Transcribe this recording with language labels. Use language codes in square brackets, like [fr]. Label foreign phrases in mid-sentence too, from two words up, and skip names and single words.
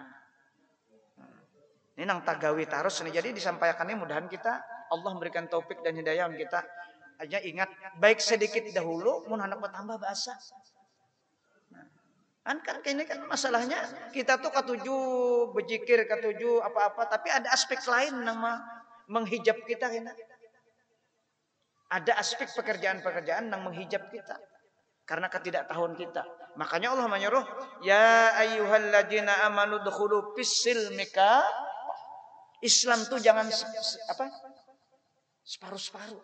[bjn] Ini nang tagawi tarus. [id] Jadi disampaikannya mudahan kita Allah memberikan taufik dan hidayah kita. [bjn] Aja ingat baik sedikit dahulu mun hendak bertambah bahasa. [id] Kan ini kan masalahnya kita tuh katuju berzikir, katuju apa-apa, tapi ada aspek lain nama menghijab kita kena. Ada aspek pekerjaan-pekerjaan yang menghijab kita karena ketidaktahuan kita. Makanya Allah menyuruh, [ar] ya ayyuhalladzina amanu dkhulu fis-silmika. [id] Islam tuh jangan separuh-separuh.